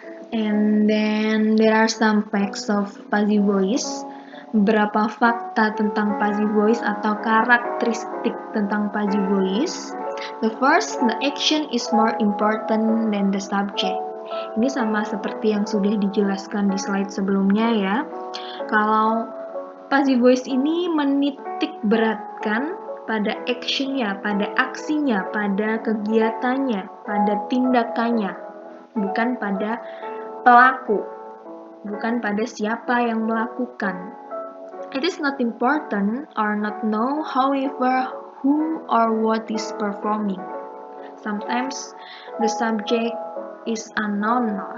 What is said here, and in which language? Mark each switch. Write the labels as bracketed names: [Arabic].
[English] And then there are some facts of passive voice. [Indonesian] Beberapa fakta tentang passive voice atau karakteristik tentang passive voice. [English] The first, the action is more important than the subject. [Indonesian] Ini sama seperti yang sudah dijelaskan di slide sebelumnya ya. Kalau passive voice ini menitik beratkan pada actionnya, pada aksinya, pada kegiatannya, pada tindakannya, bukan pada pelaku, bukan pada siapa yang melakukan. [English] It is not important or not know, however, who or what is performing. Sometimes the subject is unknown.